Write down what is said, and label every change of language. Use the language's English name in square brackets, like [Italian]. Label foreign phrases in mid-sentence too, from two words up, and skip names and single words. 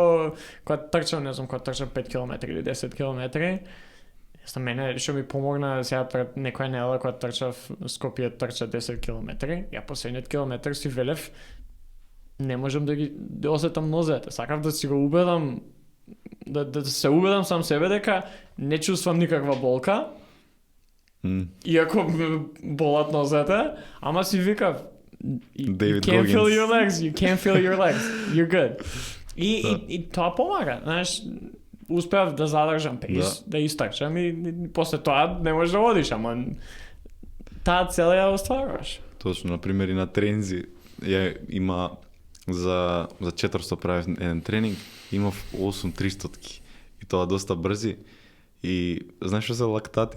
[Macedonian] Кога трчам, не знам, кога трчам 5 км или 10 км, за мене, што ми помогна сега пред некоја недела, кога трчав Скопје, трча 10 км, ја последниот километар си велев, не можам да осетам нозете. Сакав да си го убедам, да се убедам сам себе дека не чувствам никаква болка, иако болат нозете, ама си викав, [English] you can't feel your legs, you're good. [Macedonian] И тоа помага, знаеш, успеав да задржам пейс, да истрчам и после тоа не можеш да одиш, ама таа цел ја остваруваш. Точно, например и на тренинзи има за 400 правив еден тренинг, имав 8300 и тоа доста брзи и знаеш што се лактати?